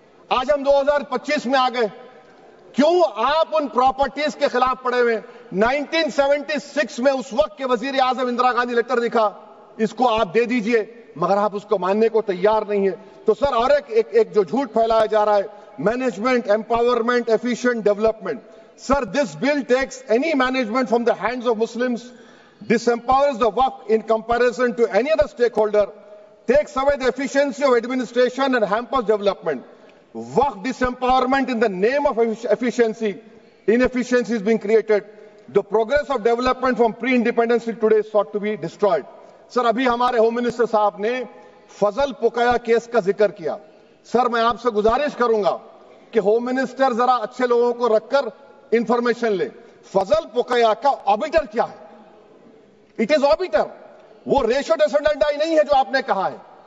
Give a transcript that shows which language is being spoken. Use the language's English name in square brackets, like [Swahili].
[Hindi] आज हम 2025 में आ गए, क्यों आप उन प्रॉपर्टीज के खिलाफ पड़े हुए? 1976 में उस वक्त के वजीर आजम इंदिरा गांधी लेटर लिखा, इसको आप दे दीजिए, मगर आप उसको मानने को तैयार नहीं है। तो सर और एक जो झूठ फैलाया जा रहा है, management, empowerment, efficient development. [English] Sir this bill takes any management from the hands of Muslims, disempowers the Waqf in comparison to any other stakeholder, takes away the efficiency of administration and hampers development. Waqf disempowerment in the name of efficiency, inefficiency is being created. The progress of development from pre-independence till today is sought to be destroyed. [Hindi] Sir अभी हमारे home minister साहब ने फजल पुकाया case का जिक्र किया। Sir मैं आपसे गुजारिश करूंगा कि होम मिनिस्टर जरा अच्छे लोगों को रखकर इंफॉर्मेशन ले, फजल पुकाया का ऑबिटर क्या है? [English] it is obiter, [Hindi] वो रेशो डेसिडेंडाई नहीं है जो आपने कहा है।